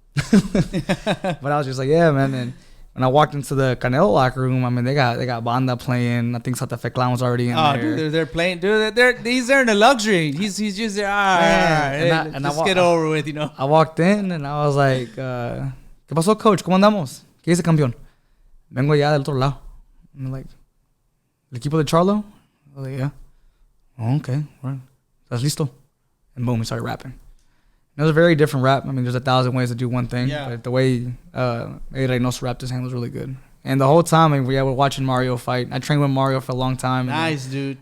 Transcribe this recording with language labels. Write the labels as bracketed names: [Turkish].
[English] But I was just like, yeah, man. And when I walked into the Canelo locker room, I mean, they got banda playing. I think Santa Fe Clown was already in there. Dude, they're playing. Dude, he's there in the luxury. He's just there. Just get over with, you know. I walked in and I was like, [Spanish] "¿Qué pasó, [English] coach? [Spanish] ¿Cómo andamos? ¿Qué dice campeón?" Vengo ya del otro lado. [English] And I'm like, [Spanish] "¿El equipo de Charlo?" [English] I was like, "Yeah." "Oh, okay. Right. [Spanish] ¿Estás listo?" [English] And boom, we started rapping. It was a very different rap. I mean, there's 1,000 ways to do one thing. Yeah. But the way Reynoso rapped his hand was really good. And the whole time, I mean, we were watching Mario fight. I trained with Mario for a long time. Nice, dude.